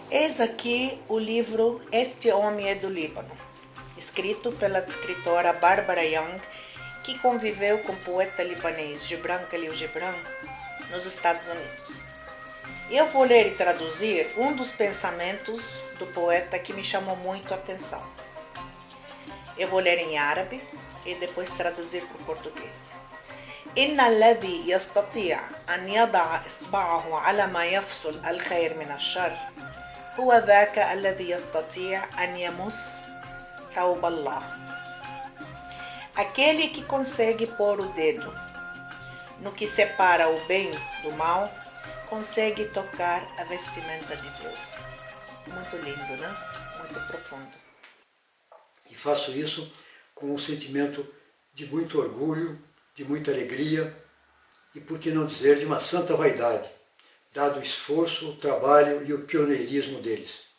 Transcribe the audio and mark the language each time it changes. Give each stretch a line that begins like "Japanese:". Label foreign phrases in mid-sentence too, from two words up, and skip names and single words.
Portuguese: Eis aqui o livro Este Homem é do Líbano, escrito pela escritora Barbara Young, que conviveu com o poeta libanês Gibran Khalil Gibran nos Estados Unidos. Eu vou ler e traduzir um dos pensamentos do poeta que me chamou muito a atenção. Eu vou ler em árabe e depois traduzir para o português.
Arabic: إن الذي يستطيع أن يضع إصبعه على ما يفصل الخير من الشر هو ذاك الذي يستطيع أن يمس ثوب الله.
Portuguese: Aquele que consegue pôr o dedo no que separa o bem do mal, consegue tocar a vestimenta de Deus. Muito lindo, né? Muito profundo. E faço isso com um sentimento de muito orgulho, de muita alegria e, por que não dizer, de uma santa vaidade, dado o esforço, o trabalho e o pioneirismo deles.